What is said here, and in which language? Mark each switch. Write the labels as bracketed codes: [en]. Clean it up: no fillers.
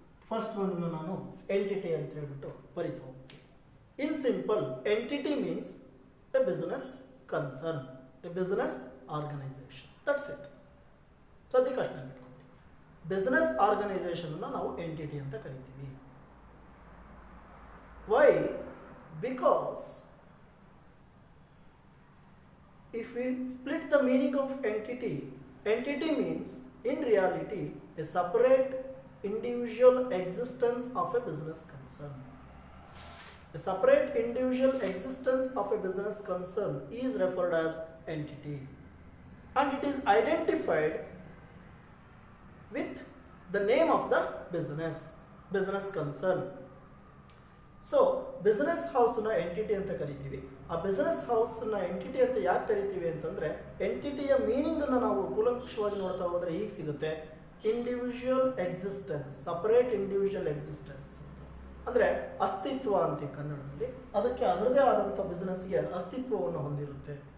[kn] First ಒಂದು ನಾನು entity ಅಂತ ಹೇಳ್ಬಿಟ್ಟು ಬರಿತಾ ಹೋಗ್ತೀನಿ. [en] In simple, entity means a business concern, a business organisation. That's it. [kn] ಸದ್ಯಕ್ಕೆ ಅಷ್ಟೇ ಇಟ್ಕೊಂಡು ಬಿಸ್ನೆಸ್ ಆರ್ಗನೈಸೇಷನ್ ನಾವು ಎಂಟಿಟಿ ಅಂತ ಕರಿತೀವಿ. [en] Why? Because if we split the meaning of entity, entity means in reality a separate individual existence of a business concern. A separate individual existence of a business concern is referred as entity, and it is identified with the name of the business concern. [kn] So business ಹೌಸ್ನ entity ಅಂತ ಕರಿತೀವಿ. ಆ business ಹೌಸ್ನ entity ಅಂತ ಯಾಕೆ ಕರಿತೀವಿ ಅಂತಂದರೆ, ಎಂಟಿಟಿಯ ಮೀನಿಂಗನ್ನು ನಾವು ಕೂಲಂಕುಷವಾಗಿ ನೋಡ್ತಾ ಹೋದರೆ ಹೀಗೆ ಸಿಗುತ್ತೆ: [en] individual existence, separate individual existence [kn] ಅಂತ. ಅಂದರೆ ಅಸ್ತಿತ್ವ ಅಂತೀವಿ ಕನ್ನಡದಲ್ಲಿ. ಅದಕ್ಕೆ ಅದರದೇ ಆದಂಥ ಬಿಸ್ನೆಸ್ಗೆ ಅಸ್ತಿತ್ವವನ್ನು ಹೊಂದಿರುತ್ತೆ.